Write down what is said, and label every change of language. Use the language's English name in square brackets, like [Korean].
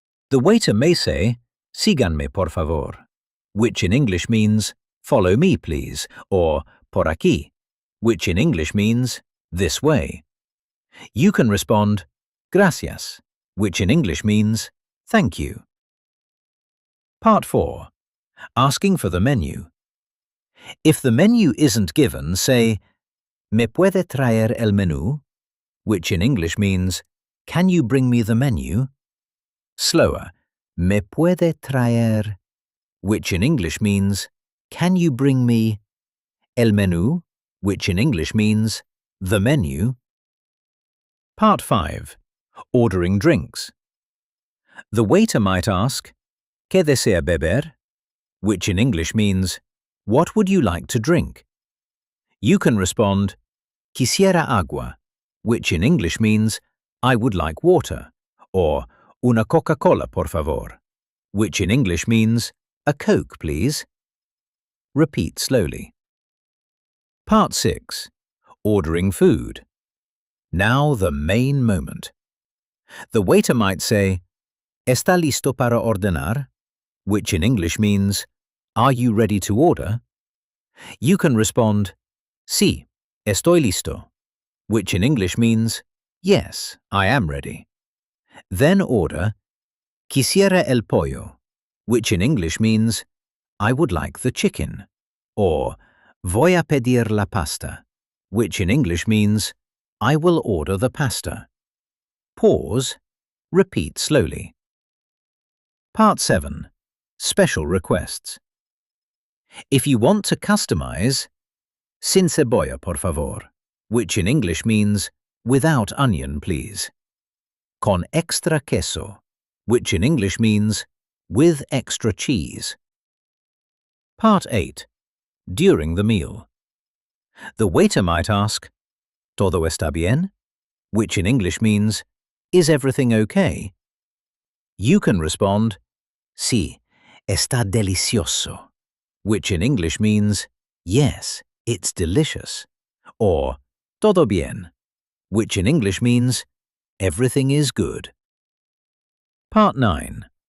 [English] The waiter may say, [Spanish] síganme por favor, [English] which in English means follow me please, or [Spanish] por aquí, [English] which in English means this way. You can respond [Spanish] gracias, [English] which in English means thank you. Part 4. Asking for the menu. If the menu isn't given, say, [Spanish] ¿Me puede traer el menú? [English] Which in English means, can you bring me the menu? Slower, [Spanish] ¿Me puede traer? [English] Which in English means, can you bring me [Spanish] el menú? [English] Which in English means, the menu. Part 5. Ordering drinks. The waiter might ask, [Spanish] ¿Qué desea beber? [English] Which in English means, what would you like to drink? You can respond, [Spanish] quisiera agua, [English] which in English means, I would like water, or [Spanish] una Coca-Cola, por favor, [English] which in English means, a Coke, please. Repeat slowly. Part 6. Ordering food. Now the main moment. The waiter might say, [Spanish] ¿Está listo para ordenar? [English] Which in English means, are you ready to order? You can respond, [Spanish] sí, estoy listo, [English] which in English means, yes, I am ready. Then order, [Spanish] quisiera el pollo, [English] which in English means, I would like the chicken, or [Spanish] voy a pedir la pasta, [English] which in English means, I will order the pasta. Pause. Repeat slowly. Part 7. Special requests. If you want to customize, [Spanish] sin cebolla, por favor, [English] which in English means, without onion, please. [Spanish] Con extra queso, [English] which in English means, with extra cheese. Part 8. During the meal. The waiter might ask, [Spanish] ¿Todo está bien? [English] Which in English means, is everything okay? You can respond, [Spanish] sí, está delicioso, [English] which in English means, yes, it's delicious, or [Spanish] todo bien, [English] which in English means, everything is good. Part 9.